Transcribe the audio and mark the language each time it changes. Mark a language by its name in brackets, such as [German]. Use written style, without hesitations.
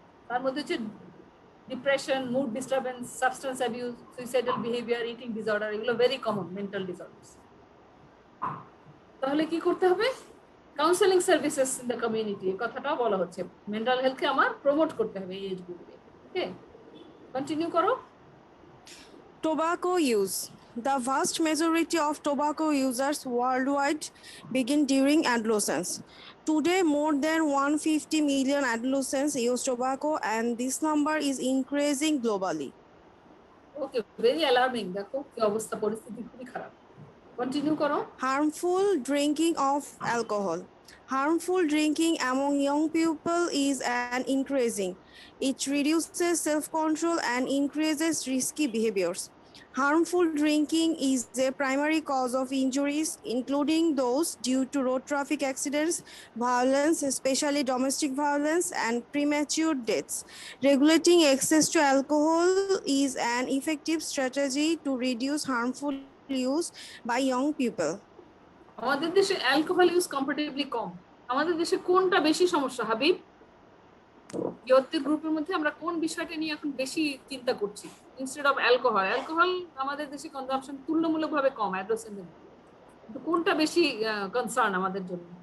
[Bangla] তার মধ্যে হচ্ছে depression, mood disturbance, substance abuse, suicidal behaviour, eating disorder, এগুলো ভেরি কমন মেন্টাল ডিসঅর্ডারস। তাহলে কি করতে হবে? [English] counselling services in the community, [Bangla] এই কথাটাও বলা হচ্ছে। মেন্টাল হেলথকে আমার প্রমোট করতে হবে এই এজ গ্রুপে। ওকে, কন্টিনিউ করো। [English] Tobacco use. The vast majority of tobacco users worldwide begin during adolescence. Today, more than 150 million adolescents use tobacco, and this number is increasing globally. [Bangla] Okay, very alarming. দেখো কি অবস্থা, পরিস্থিতি খুবই খারাপ। কন্টিনিউ করো। [English] Harmful drinking of alcohol. Harmful drinking among young people is an increasing. It reduces self-control and increases risky behaviors. Harmful drinking is a primary cause of injuries, including those due to road traffic accidents, violence, especially domestic violence, and premature deaths. Regulating access to alcohol is an effective strategy to reduce harmful use by young people. [Bangla] আমাদের দেশে alcohol use comparatively কম। আমাদের দেশে কোনটা বেশি সমস্যা Habib? Youth গ্রুপের মধ্যে আমরা কোন বিষয়টা নিয়ে এখন বেশি চিন্তা করছি [English] Instead of alcohol? [Bangla] অ্যালকোহল আমাদের দেশে কনজাম্পশন তুলনামূলকভাবে কম অ্যাডোলেসেন্টদের, কিন্তু কোনটা বেশি কনসার্ন আমাদের জন্য?